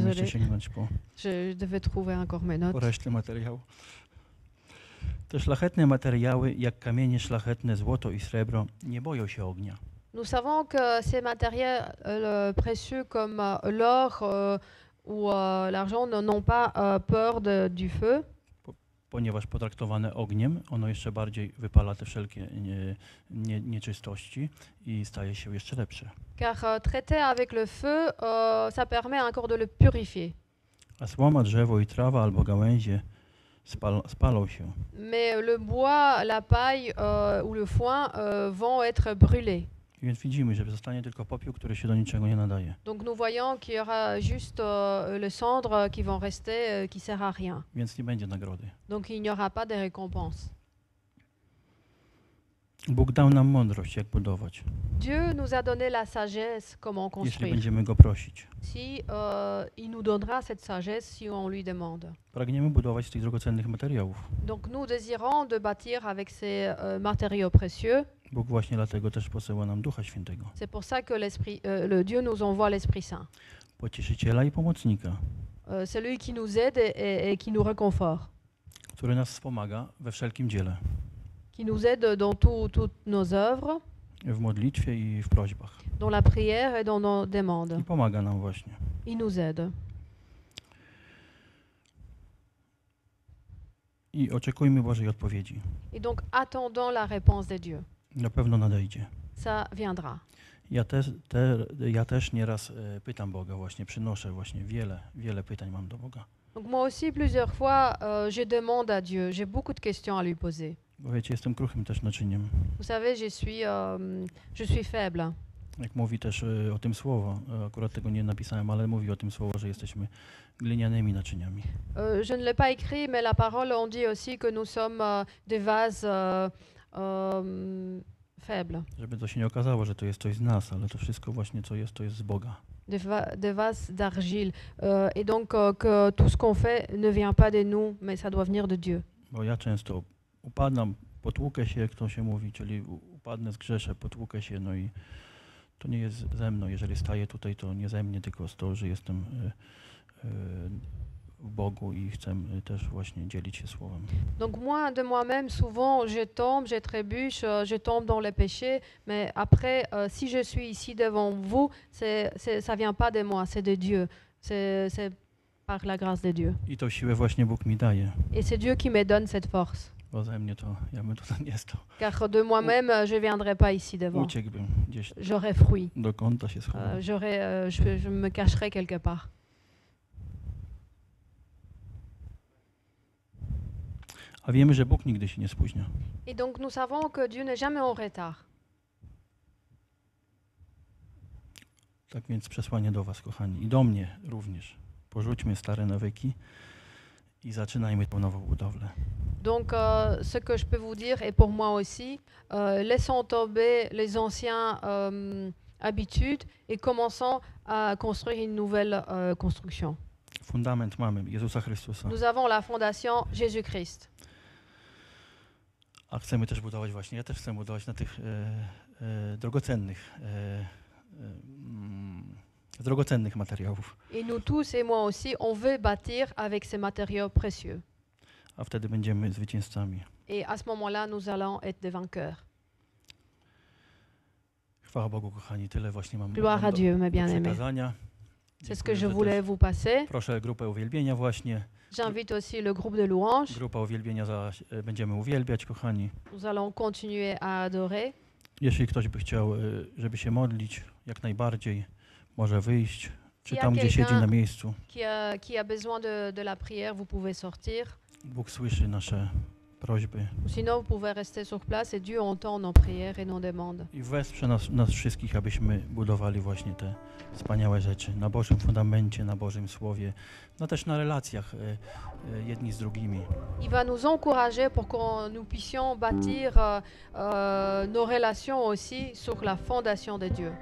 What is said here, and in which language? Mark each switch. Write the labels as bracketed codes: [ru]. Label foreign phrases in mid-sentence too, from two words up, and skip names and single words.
[fr] Désolé. [pl] jeszcze sięgnąć po [fr] Je devais trouver encore mes notes. [pl] resztę materiału. Te szlachetne materiały, jak kamienie szlachetne, złoto i srebro, nie boją się ognia. [fr] Nous savons que ces matériels précieux comme l'or ou l'argent n'ont pas peur du feu, [pl] Ponieważ potraktowane ogniem, ono jeszcze bardziej wypala te wszelkie nieczystości i staje się jeszcze lepsze. [fr] car traiter avec le feu, ça permet encore de le purifier. [pl] A słoma, drzewo i trawa albo gałęzie spalą się. [fr] Mais le bois, la paille ou le foin vont être brûlés. [pl] Więc widzimy, że zostanie tylko popiół, który się do niczego nie nadaje. [fr] Donc nous voyons qu'il y aura juste les cendres qui vont rester, qui ne sert à rien. [pl] Więc nie będzie nagrody. [fr] Donc il n'y aura pas de récompense. [pl] Bóg dał nam mądrość, jak budować, [fr] Dieu nous a donné la sagesse comment [pl] jeśli [fr] construire. [pl] będziemy Go prosić. [fr] Si il nous donnera cette sagesse si on lui demande. [pl] Pragniemy budować z tych drogocennych materiałów. [fr] Donc nous désirons de bâtir avec ces matériaux précieux. [pl] Bóg właśnie dlatego też posyła nam Ducha Świętego, [fr] C'est pour ça que le Dieu nous envoie l'Esprit Saint. [pl] pocieszyciela i pomocnika, [fr] Celui qui nous aide et qui nous réconforte, [pl] który nas wspomaga we wszelkim dziele, [fr] qui nous aide dans toutes nos œuvres, [pl] w modlitwie i w prośbach. [fr] dans la prière et dans nos demandes. [pl] I pomaga nam właśnie. [fr] Il nous aide. [pl] I oczekujmy Bożej odpowiedzi. [fr] Et donc attendons la réponse de Dieu. [pl] Na pewno nadejdzie. [fr] Ça viendra. [pl] Ja też nieraz pytam Boga właśnie, przynoszę właśnie wiele pytań mam do Boga. [fr] Donc moi aussi, plusieurs fois, je demande à Dieu. J'ai beaucoup de questions à lui poser. [pl] Bo wiecie, jestem kruchym też naczyniem. [fr] Vous savez, je suis faible. [pl] Jak mówi też o tym słowo, akurat tego nie napisałem, ale mówi o tym słowo, że jesteśmy glinianymi naczyniami. [fr] Je ne l'ai pas écrit, mais la parole, on dit aussi que nous sommes des vases faibles. [pl] Żeby to się nie okazało, że to jest coś z nas, ale to wszystko właśnie co jest, to jest z Boga. [fr] Des vases d'argile. Et donc que tout ce qu'on fait ne vient pas de nous, mais ça doit venir de Dieu. [pl] Bo ja często upadam, potłukę się, jak to się mówi, czyli upadnę, zgrzeszę, potłukę się, no i to nie jest ze mną. Jeżeli staję tutaj, to nie ze mnie, tylko z to, że jestem w Bogu i chcę też właśnie dzielić się Słowem. [fr] Donc moi, de moi-même, souvent, je tombe, je trébuche, je tombe dans les péchés, mais après, si je suis ici devant vous, ça vient pas de moi, c'est de Dieu. C'est par la grâce de Dieu. [pl] I tą siłę właśnie Bóg mi daje. [fr] Et c'est Dieu qui me donne cette force. [pl] Bo ze mnie to, ja bym tutaj nie stał. [fr] Car de moi-même, je viendrai pas ici devant. [pl] Uciekłbym gdzieś [fr] J'aurais fruit. [pl] do kąta się schował. [fr] Je me cacherai quelque part. [pl] A wiemy, że Bóg nigdy się nie spóźnia. [fr] Et donc nous savons que Dieu n'est jamais en retard. [pl] Tak więc przesłanie do was, kochani, i do mnie również. Porzućmy stare nawyki i zaczynajmy tą nową budowlę. [fr] Donc ce que je peux vous dire, et pour moi aussi, laissons tomber les anciens habitudes et commençons à construire une nouvelle construction. [pl] Fundament mamy Jezusa Chrystusa, [fr] Nous avons la fondation Jésus-Christ. [pl] a chcemy też budować właśnie, ja też chcę budować na tych drogocennych materiałów. [fr] Et nous tous, et moi aussi, on veut bâtir avec ces matériaux précieux. [pl] A wtedy będziemy zwycięzcami. [fr] Et à ce moment-là, nous allons être des vainqueurs. [pl] Chwała Bogu, kochani, tyle właśnie mam [fr] Gloire à Dieu, mes bien-aimés. [pl] przekazania. [fr] C'est ce que [pl] Dziękuję, [fr] je [pl] że [fr] voulais [pl] też [fr] vous passer. [pl] proszę grupę uwielbienia właśnie. [fr] J'invite aussi le groupe de louanges. [pl] Grupa uwielbienia będziemy uwielbiać, kochani. [fr] Nous allons continuer à adorer. [pl] Jeśli ktoś by chciał, żeby się modlić, jak najbardziej może wyjść, czy Ja tam, gdzie siedzi [fr] quelqu'un- [pl] na miejscu. [fr] Qui a besoin de la prière, vous pouvez sortir. [pl] Bóg słyszy nasze prośby [fr] Ou sinon, vous pouvez rester sur place et Dieu entend nos prières et nos demandes. [pl] i wesprze nas wszystkich, abyśmy budowali właśnie te wspaniałe rzeczy na Bożym fundamencie, na Bożym Słowie, no też na relacjach jedni z drugimi. [fr] Il va nous encourager pour que nous puissions bâtir nos relations aussi sur la fondation de Dieu.